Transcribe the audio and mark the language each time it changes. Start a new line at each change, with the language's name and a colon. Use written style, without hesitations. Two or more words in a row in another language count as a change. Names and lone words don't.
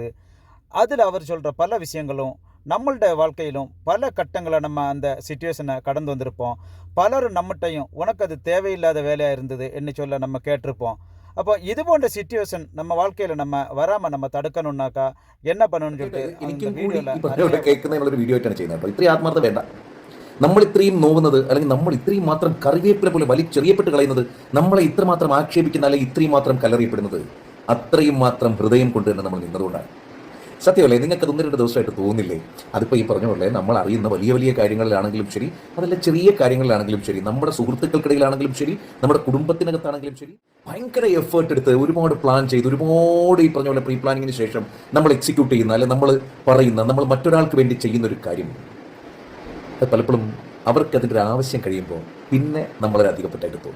Tamil: அதில் அவர் சொல்கிற பல விஷயங்களும் நம்மளோட வாழ்க்கையிலும் பல கட்டங்களை நம்ம அந்த சுச்சுவேஷனை கடந்து வந்திருப்போம். பலரும் நம்மகிட்டையும் உனக்கு அது தேவையில்லாத வேலையாக இருந்தது என்ன சொல்ல நம்ம கேட்டிருப்போம். அப்போ இது போன்ற சுச்சுவேஷன் நம்ம வாழ்க்கையில் நம்ம வராமல் நம்ம തടുക്കണമെന്നാക്കാ என்ன பண்ணணும்னு சொல்லிட்டு
Malayalam: എനിക്കും കൂടി ഇവിടെ കേൾക്കുന്നതിനുള്ളൊരു വീഡിയോ ആയിട്ടാണ് ചെയ്യുന്നത്. അപ്പോൾ ഇത്രയും ആത്മാർത്ഥത വേണ്ട. നമ്മൾ ഇത്രയും നോവുന്നത്, അല്ലെങ്കിൽ നമ്മൾ ഇത്രയും മാത്രം കറിവേപ്പില പോലെ വലിച്ചെറിയപ്പെട്ട് കളയുന്നത്, നമ്മളെ ഇത്രമാത്രം ആക്ഷേപിക്കുന്ന, അല്ലെങ്കിൽ ഇത്രയും മാത്രം കലറിയപ്പെടുന്നത് അത്രയും മാത്രം ഹൃദയം കൊണ്ട് തന്നെ നമ്മൾ നിന്നതുകൊണ്ടാണ്. സത്യമല്ലേ? നിങ്ങൾക്ക് അത് 1-2 ദിവസമായിട്ട് തോന്നില്ലേ? അതിപ്പോൾ ഈ പറഞ്ഞ പോലെ നമ്മൾ അറിയുന്ന വലിയ വലിയ കാര്യങ്ങളിലാണെങ്കിലും ശരി, അതല്ല ചെറിയ കാര്യങ്ങളിലാണെങ്കിലും ശരി, നമ്മുടെ സുഹൃത്തുക്കൾക്കിടയിലാണെങ്കിലും ശരി, നമ്മുടെ കുടുംബത്തിനകത്താണെങ്കിലും ശരി, ഭയങ്കര എഫേർട്ട് എടുത്ത് ഒരുപാട് പ്ലാൻ ചെയ്ത്, ഒരുപാട് ഈ പറഞ്ഞ പോലെ
English: pre planning
Malayalam: ശേഷം നമ്മൾ എക്സിക്യൂട്ട് ചെയ്യുന്ന, അല്ലെങ്കിൽ നമ്മൾ പറയുന്ന, നമ്മൾ മറ്റൊരാൾക്ക് വേണ്ടി ചെയ്യുന്ന ഒരു കാര്യം, അത് പലപ്പോഴും അവർക്ക് അതിൻ്റെ ഒരു ആവശ്യം കഴിയുമ്പോൾ പിന്നെ നമ്മളൊരു അധികപ്പെട്ടായിട്ട് തോന്നും.